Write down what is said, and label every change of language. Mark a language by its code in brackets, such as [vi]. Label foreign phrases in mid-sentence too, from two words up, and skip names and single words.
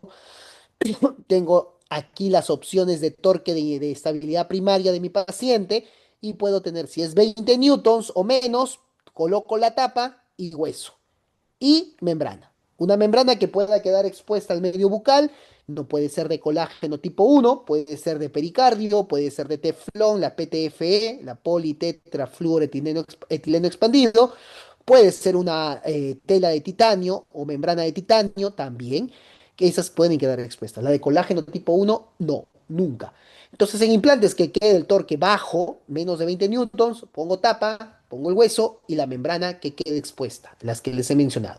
[es] Tengo aquí las opciones de torque de estabilidad primaria de mi paciente y puedo tener, si es 20 newtons o menos, coloco la tapa y hueso y membrana. Una membrana que pueda quedar expuesta al medio bucal, no puede ser de colágeno tipo 1, puede ser de pericardio, puede ser de teflón, la PTFE, la politetrafluoretileno etileno expandido, puede ser una tela de titanio o membrana de titanio también, que esas pueden quedar expuestas. La de colágeno tipo 1, no, nunca. Entonces, en implantes que quede el torque bajo, menos de 20 newtons, pongo tapa, pongo el hueso y la membrana que quede expuesta, las que les he mencionado.